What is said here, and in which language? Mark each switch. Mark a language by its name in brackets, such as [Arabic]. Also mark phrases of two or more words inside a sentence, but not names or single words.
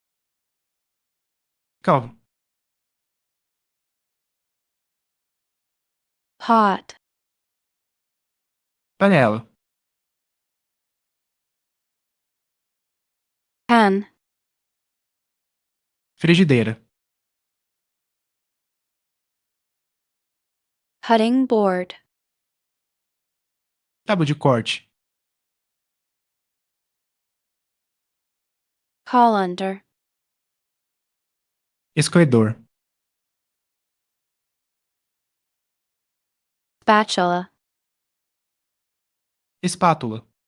[Portuguese] calvo, [English] pot, [Portuguese] panela, [English] pen, [Portuguese] frigideira, [English] cutting board, [Portuguese] tábua de corte, [English] colander, [Portuguese] escorredor, [English] spatula, [Portuguese] espátula,